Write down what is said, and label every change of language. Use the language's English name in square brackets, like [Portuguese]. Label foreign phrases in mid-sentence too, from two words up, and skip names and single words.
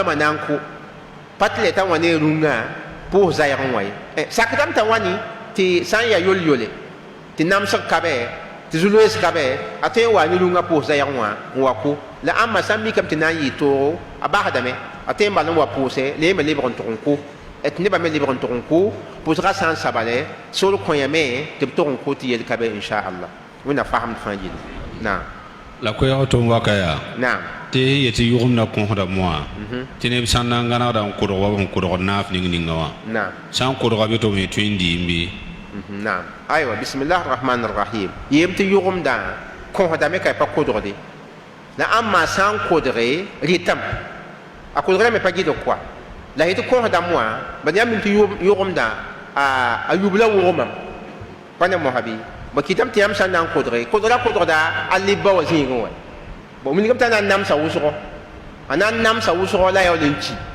[Mossi] limaamã na n kʋ pa tɩ la t'a wa ne rũngã pʋʋs zaɛɛgẽ wã ye sakdame t'a wa ne tɩ sã n yaa yol-yole tɩ namsg kabe tɩ zu-loees kabe a tõe n wa ne rũngã pʋʋs zaɛɛgẽ wã n wa kʋ la ãmba sã n mikame tɩ na n yɩ toogo a basdame a tõe n bal n wa pʋʋse la yẽ me lebg n tʋg n kʋ tɩ nebã me lebg n tʋg n kʋ pʋʋsgã sã n sabale sor kõ-yame tɩ b tʋg n kʋ tɩ yel kabe inshaallah wẽnna fasemd fãa yɩl naam la koɛɛg tʋm waka yaa naam tɩ yetɩ yʋgem na kõsda moa tɩ neb sãn na n gãnegda n kodg wa n kodg naaf ning ninga wã naam sã n kodga bɩ tɩ b me tõe n diim bɩ naam aywa [Arabic] بسم الله رحمن رحيم [Mossi] yem tɩ yʋgemdã kõsdame ka pa kodgde la ãmma sã n kodge rɩtame a kodgrã me pa gɩd koa la yetɩ kõsdame wã bad yãmb tɩ yʋgemdã a yub la wʋgemam pa ne mosã bɩ ba kɩtame tɩ yãmb sã n na n kodge kodgra kodgda a lebba wa zĩigẽ wã bo wilgame t'a na n namsa wʋsgɔ a na n namsa wʋsgɔ la yaool n ki